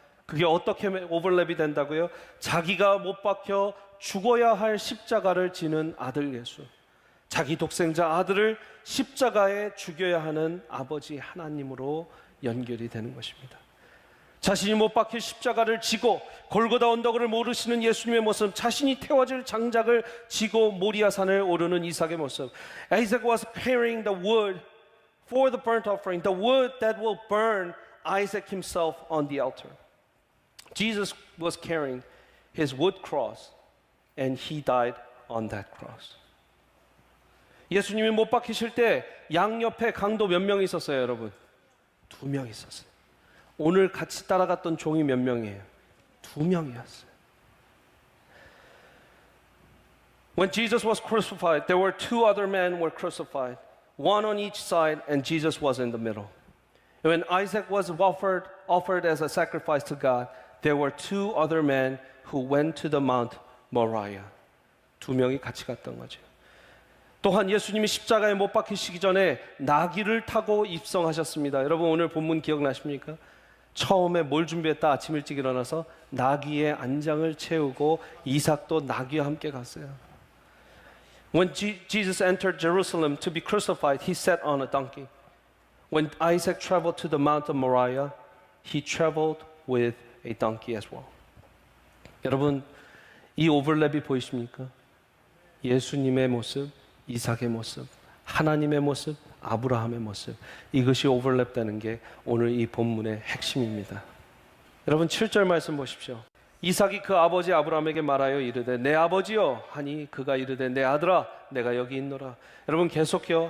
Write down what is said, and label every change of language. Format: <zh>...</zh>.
<ko>그게 어떻게 오버랩이 된다고요? 자기가 못 박혀 죽어야 할 십자가를 지는 아들 예수, 자기 독생자 아들을 십자가에 죽여야 하는 아버지 하나님으로 연결이 되는 것입니다. 자신이 못 박힐 십자가를 지고 골고다 언덕을 오르시는 예수님의 모습, 자신이 태워질 장작을 지고 모리아산을 오르는 이삭의 모습.</ko> <en>Isaac was carrying the wood for the burnt offering, the wood that will burn Isaac himself on the altar. Jesus was carrying his wood cross and he died on that cross.</en> <ko>예수님이 못 박히실 때 양옆에 강도 몇 명 있었어요, 여러분? 2명 있었어요. 오늘 같이 따라갔던 종이 몇 명이에요? 2명이었어요.</ko> <en>When Jesus was crucified, there were 2 other men were crucified, one on each side, and Jesus was in the middle. When Isaac was offered as a sacrifice to God, there were 2 other men who went to the Mount Moriah.</en> <ko>2명이 같이 갔던 거죠. 또한 예수님이 십자가에 못 박히시기 전에 나귀를 타고 입성하셨습니다. 여러분, 오늘 본문 기억나십니까? 처음에 뭘 준비했다? 아침 일찍 일어나서 나귀의 안장을 채우고 이삭도 나귀와 함께 갔어요.</ko> <en>When Jesus entered Jerusalem to be crucified, he sat on a donkey. When Isaac traveled to the Mount of Moriah, he traveled with a donkey as well.</en> <ko>여러분, 이 오버랩이 보이십니까? 예수님의 모습, 이삭의 모습, 하나님의 모습, 아브라함의 모습, 이것이 오버랩되는 게 오늘 이 본문의 핵심입니다. 여러분, 7절 말씀 보십시오. 이삭이 그 아버지 아브라함에게 말하여 이르되 내 아버지여 하니 그가 이르되 내 아들아 내가 여기 있노라. 여러분, 계속해요.</ko>